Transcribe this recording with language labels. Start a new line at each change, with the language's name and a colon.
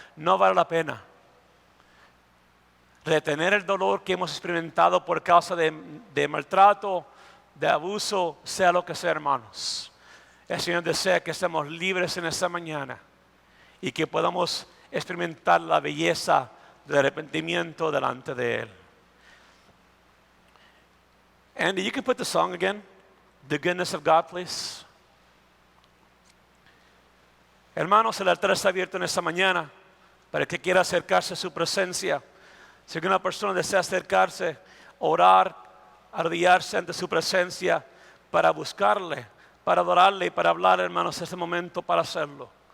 Spanish: No vale la pena retener el dolor que hemos experimentado por causa de maltrato, de abuso, sea lo que sea, hermanos. El Señor desea que estemos libres en esta mañana y que podamos experimentar la belleza del arrepentimiento delante de Él.
English: Andy, you can put the song again, The Goodness of God, please.
Spanish: Hermanos, el altar está abierto en esta mañana para el que quiera acercarse a su presencia. Si una persona desea acercarse, orar, arrodillarse ante su presencia para buscarle, para adorarle y para hablar, hermanos, este momento para hacerlo.